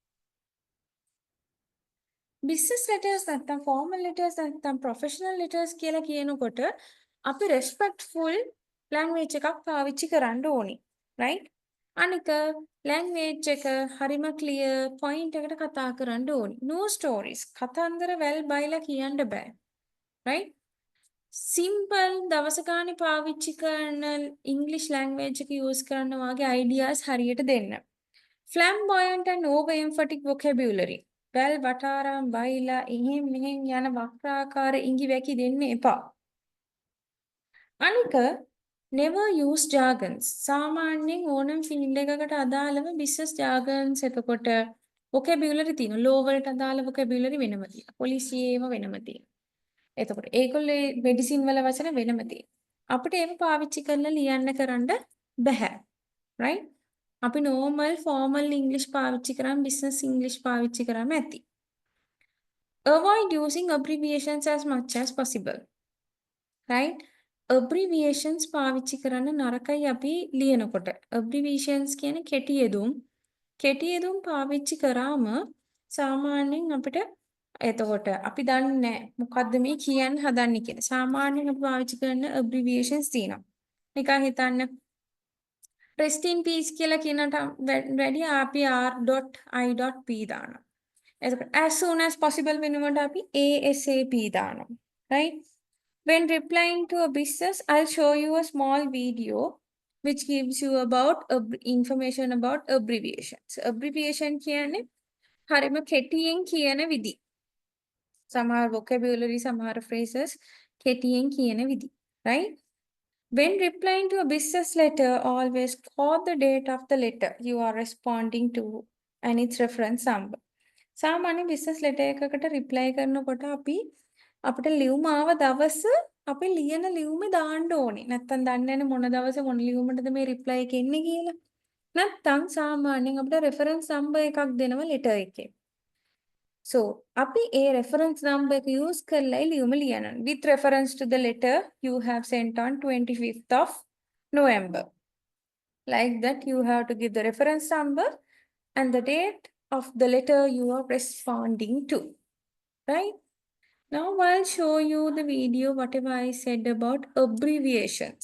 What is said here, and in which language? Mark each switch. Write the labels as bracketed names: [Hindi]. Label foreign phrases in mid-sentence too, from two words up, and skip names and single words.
[English] business letters [Sinhala] නැත්නම් [English] formal letters [Sinhala] නැත්නම් [English] professional letters [Sinhala] කියලා කියනකොට අපි [English] respectful language [Sinhala] එකක් පාවිච්චි කරන්න ඕනේ. Right? අනික language එක හරිම [English] clear point [Sinhala] එකට කතා කරන්න ඕනේ. [English] No stories. [Sinhala] කතන්දර වැල් බයිලා කියන්න බෑ. Right? simple දවස ගානේ පාවිච්චි කරන [English] English language [Sinhala] එක use කරන වාගේ ideas හරියට දෙන්න. [English] flamboyant and over emphatic vocabulary. [Sinhala] වැල් වටාරම් බයිලා එහෙන් මෙහෙන් යන වක්‍රාකාර ඉඟි වැකි දෙන්න එපා. [English] අනික never use jargons. [Sinhala] සාමාන්‍යයෙන් ඕනම field එකකට අදාළව [English] business jargons [Sinhala] එතකොට vocabulary තියෙනවා. law වලට අදාළ vocabulary වෙනම තියෙනවා. පොලිසියේම වෙනම තියෙනවා. එතකොට ඒගොල්ලේ මෙඩිසින් වල වචන වෙනම තියෙනවා. අපිට ඒක පාවිච්චි කරලා ලියන්න කරන්න බෑ. right? අපි [English] normal formal English [Sinhala] පාවිච්චි කරාම [English] business English [Sinhala] පාවිච්චි කරාම ඇති. [English] Avoid using abbreviations as much as possible. [Sinhala] Right? Abbreviations පාවිච්චි කරන්න නරකයි අපි ලියනකොට. Abbreviations කියන්නේ කෙටි යෙදුම්. කෙටි යෙදුම් පාවිච්චි කරාම සාමාන්‍යයෙන් අපිට එතකොට අපි දන්නේ නැහැ මොකද්ද මේ කියන්න හදන්නේ කියලා. සාමාන්‍යයෙන් අපි පාවිච්චි කරන abbreviations තියෙනවා. නිකන් හිතන්න [English] rest in peace [Sinhala] කියලා කියනට වැඩි අපි r.i.p දානවා. [English] එතකොට as soon as possible [Sinhala] වෙනකොට අපි [English] ASAP දානවා. Right? When replying to a business, I'll show you a small video which gives you about information about abbreviations. [Sinhala] Abbreviation කියන්නේ හරිම කෙටියෙන් කියන විදි. සමහර vocabulary, සමහර phrases කෙටියෙන් කියන විදි. [English] Right? When replying to a business letter, always quote the date of the letter you are responding to and its reference number. [Sinhala] සාමාන්‍ය [English] business letter [Sinhala] එකකට reply කරනකොට අපිට ලියුම ආව දවස අපි ලියන ලියුමේ දාන්න ඕනේ. නැත්තම් දන්නේ නැහැ මොන දවසේ මොන ලියුමටද මේ reply එක එන්නේ කියලා. නැත්තම් සාමාන්‍යයෙන් අපිට [English] reference number [Sinhala] එකක් දෙනවා letter එකේ. So, අපි ඒ [English] reference number [Sinhala] එක use කරලා ලියුම ලියන්න. [English] With reference to the letter you have sent on 25th of November. Like that, you have to give the reference number and the date of the letter you are responding to. Right? Now I'll show you the video, whatever I said about abbreviations.